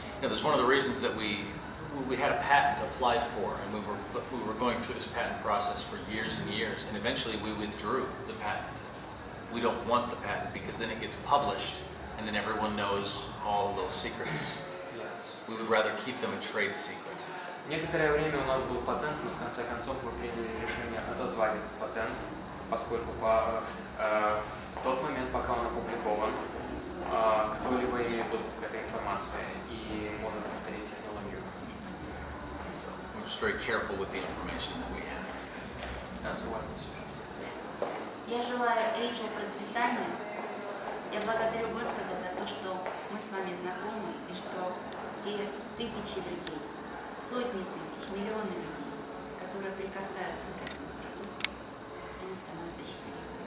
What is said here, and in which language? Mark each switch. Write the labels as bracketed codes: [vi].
[en] There's one of the reasons that we had a patent applied for, and we were going through this patent process for years and years, and eventually we withdrew the patent. We don't want the patent because then it gets published, and then everyone knows all of those secrets. We would rather keep them a trade secret. [ru] Некоторое время у нас был патент, но в конце концов мы приняли решение отозвать этот патент, поскольку в тот момент, пока он опубликован, кто-либо имеет доступ к этой информации и может повторить технологию. [en] very careful with the information that we have. That's a wise decision. [ru] Я желаю Эйджел процветания. Я благодарю Господа за то, что мы с вами знакомы, и что те тысячи людей, сотни тысяч, миллионы людей, которые прикасаются к этому продукту, они становятся счастливыми.